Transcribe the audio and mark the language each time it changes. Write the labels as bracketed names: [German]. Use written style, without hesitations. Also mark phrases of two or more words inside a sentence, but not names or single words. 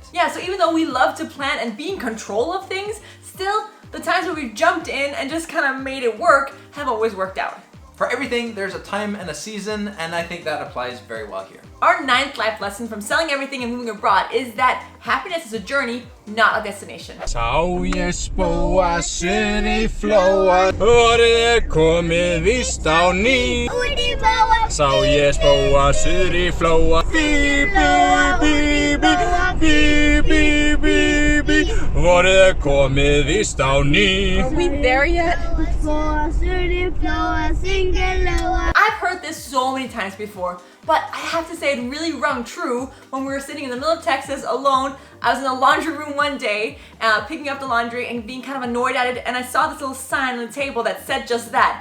[English] Yeah, so even though we love to plan and be in control of things, still, the times where we've jumped in and just kind of made it work have always worked out. For everything, there's a time and a season, and I think that applies very well here. Our 9th life lesson from selling everything and moving abroad is that happiness is a journey, not a destination. [Icelandic] Sá ég spóa suður í flóa, orðið komið víst á ný. Sá ég spóa suður í flóa, bí, bí, bí, bí, bí, bí, bí, orðið komið víst á ný. [English] Are we there yet? I've heard this so many times before, but I have to say it really rung true when we were sitting in the middle of Texas alone. I was in the laundry room one day, picking up the laundry and being kind of annoyed at it, and I saw this little sign on the table that said just that.